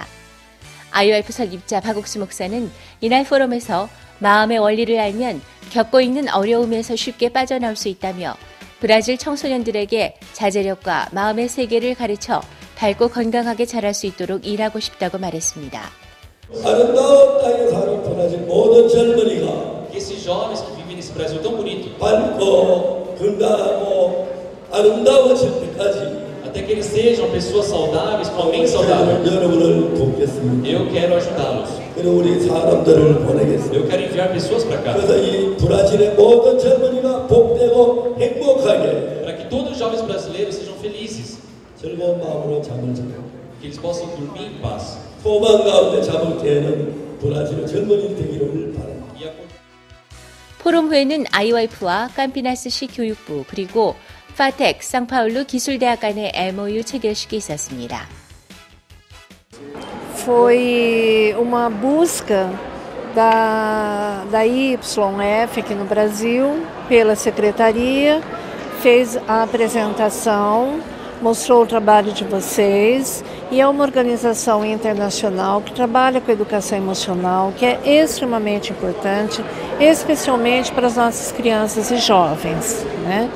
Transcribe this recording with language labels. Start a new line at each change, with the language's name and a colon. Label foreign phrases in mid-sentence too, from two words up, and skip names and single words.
Korean: 아이와이프 설립자 박옥수 목사는 이날 포럼에서 마음의 원리를 알면 겪고 있는 어려움에서 쉽게 빠져나올 수 있다며 브라질 청소년들에게 자제력과 마음의 세계를 가르쳐 밝고 건강하게 자랄 수 있도록 일하고 싶다고 말했습니다. 아름다운 땅에 사는 브라질 모든 젊은이가
Portuguese: esses jovens que vivem nesse Brasil tão bonito,
Korean: 밝고 건강하고 아름다워질 때까지
Portuguese: até que eles sejam pessoas saudáveis, com a mente saudável,
Korean: 여러분을 돕겠습니다.
Portuguese: eu quero ajudá-los.
Korean: 그리고 우리 사람들을 보내겠습니다.
Portuguese: Eu quero enviar pessoas para cá,
Korean: 그래서 이 브라질의 모든 젊은이가 복되고 행복하게
Portuguese: para que todos os jovens brasileiros sejam felizes,
Korean: 즐거운 마음으로 잠을 자요.
Portuguese: que eles possam dormir em paz.
Korean: 소망 가운데 잠을 깨는 브라질의 젊은이 되기를 바랍니다. 포럼 후에는 아이와이프와 캄피나스시 교육부 그리고 파텍 상파울루 기술대학 간의 MOU 체결식이 있었습니다.
Portuguese: Foi uma busca da YF aqui no Brasil, pela secretaria, fez a apresentação, mostrou o trabalho de vocês e é uma organização internacional que trabalha com educação emocional, que é extremamente importante, especialmente para as nossas crianças e jovens, né?